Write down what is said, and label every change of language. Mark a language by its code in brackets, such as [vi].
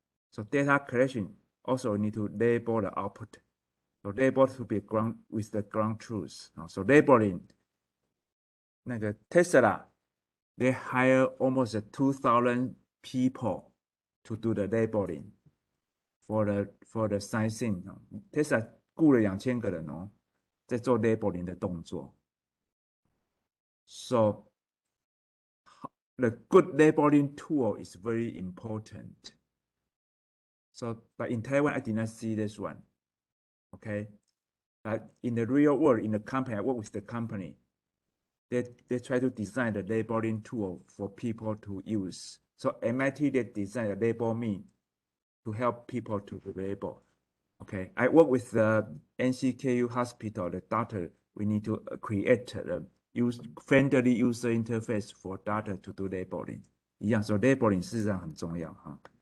[en] So data collection also need to label the output. So label to be with the ground truth. So labeling, 那个 Tesla, they hire almost 2,000 people to do the labeling for the sizing. [zh] Tesla 雇了2000个人哦，在做 labeling 的动作。 [en] So the good labeling tool is very important. So, but in Taiwan, I did not see this one. Okay, but in the real world, in the company, I work with the company. They try to design the labeling tool for people to use. So MIT they designed a label me to help people to label. Okay, I work with the NCKU hospital, the doctor. We need to create a friendly user interface for data to do labeling. [zh] 一样，所以 labeling 事实上很重要哈。